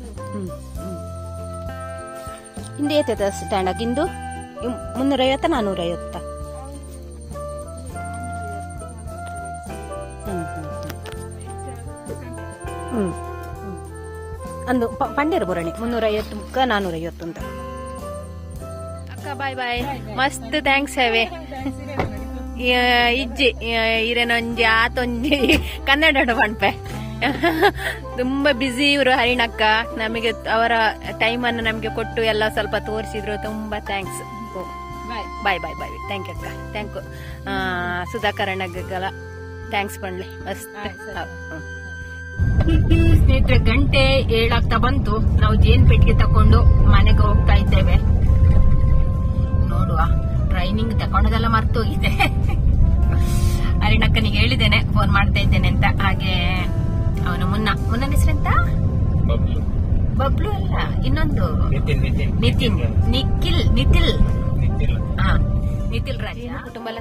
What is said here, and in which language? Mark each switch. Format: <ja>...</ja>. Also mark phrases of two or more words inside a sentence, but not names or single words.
<tcy>ಇಂದು ಏತದ ಸ್ಟ್ಯಾಂಡ್ ಇಂದು 350 450 ಅಂದು ಪಂಡೇರು ಬುರಣಿ 350 ಮುಕ್ಕ 450 ಅಂತ ಅಕ್ಕ</tcy> <en>bye bye</en> <tcy>ಮಸ್ತ್ ಥ್ಯಾಂಕ್ಸ್ ಹೇವೆ ಇಜ್ಜಿ ಇರೇನೊಂಜಿ ಆತೊಂಜಿ ಕನ್ನಡ ಪಂಪೆ</tcy> <kn>ತುಂಬಾ ಬ್ಯುಸಿ ಇವರು ಹರಿಣಕ್ಕ ನಮಗೆ ಅವರ ಟೈಮ್ ಅನ್ನು ನಮಗೆ ಕೊಟ್ಟು ಎಲ್ಲ ಸ್ವಲ್ಪ ತೋರಿಸಿದ್ರು ತುಂಬಾ ಥ್ಯಾಂಕ್ಸ್</kn> <en>bye bye bye thank you</en> <kn>ಅಕ್ಕ</kn> <en>thank you</en> <tcy>ಸುಧಾಕರಣಗಳ ಥ್ಯಾಂಕ್ಸ್ ಪಂಡ್ಲಿ ಮಸ್ತ್</tcy> <kn>ಸ್ನೇಹಿತರೆ ಗಂಟೆ 7 ಆಗ್ತಾ ಬಂತು ನಾವು ಜೇನ್ ಪೆಟ್ಟಿಗೆ ತಕೊಂಡು ಮನೆಗೆ ಹೋಗ್ತಾ ಇದ್ದೇವೆ ನೋಡುವ ಟ್ರೈನಿಂಗ್ ತಕೊಂಡದೆಲ್ಲ ಮರ್ತೋಗಿದೆ ಹರಿಣಕ್ಕನಿಗೆ ಹೇಳಿದ್ದೇನೆ ಫೋನ್ ಮಾಡ್ತಾ ಇದ್ದೇನೆ ಅಂತ ಹಾಗೆ ಅವನು ಮುನ್ನ ಹೆಸರೆಂತ ಬಬ್ಲು ಅಲ್ಲ ಇನ್ನೊಂದು ನಿತಿನ್ ನಿತಿಲ್ ರಾಜ ಕುಟುಂಬ ಎಲ್ಲ</kn>